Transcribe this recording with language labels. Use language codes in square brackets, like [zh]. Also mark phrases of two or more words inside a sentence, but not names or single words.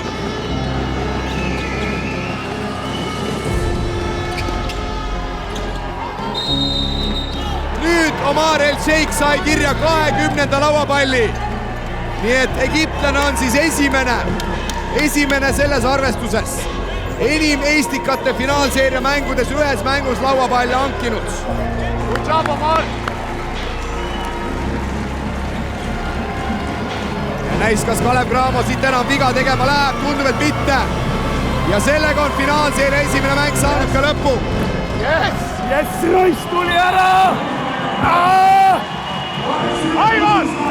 [et] Nüüd Omar Elšeik sai kirja 20. lauapalli. Nii et egiptlane on siis esimene selles arvestuses. Enim Eestikate finaalseeria mängudes ühes mängus lauapalle hankinud. [en] Good job, Omar! [et] Ja näis, kas Kalev Cramo siit enam viga tegema läheb, tundub, et mitte. Ja sellega on finaalseeria esimene mäng saanud ka lõppu. Yes, Rois tuli ära! Aivar!